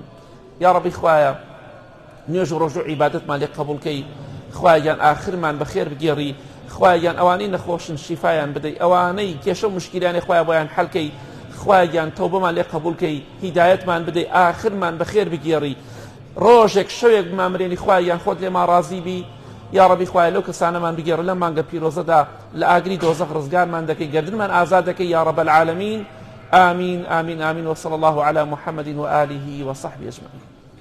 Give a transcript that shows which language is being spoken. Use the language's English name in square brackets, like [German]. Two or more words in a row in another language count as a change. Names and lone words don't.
[Central Kurdish] یا ڕەبی خوایە نوێژ و ڕۆژ و عیبادەتمان لێ قبوڵکەی، خوایان ئاخرمان بەخێر بگێڕی، خوایان ئەوانەی نەخۆشن شیفایان بدەی، ئەوانەی کێشە و مشکیلانەی خوای بۆیان حەلکەی، خوایان تەوبەمان لێ قبوڵکەی، هیدایەتمان بدەی، ئاخرمان بەخێر بگێڕی، ڕۆژێک شەوێک بمامرێنی خوایان خۆت لێمان ڕازی بی. یا ڕەبی خوایە لەو کەسانەمان بگێڕ لەم مانگە پیرۆزەدا لە ئاگری دۆزەخ ڕزگارمان دەکەی، گەردنمان ئازاد دەکەی [Arabic] یا رب العالمین. آمین آمین آمین وصلى الله على محمد وآله وصحبه أجمعين.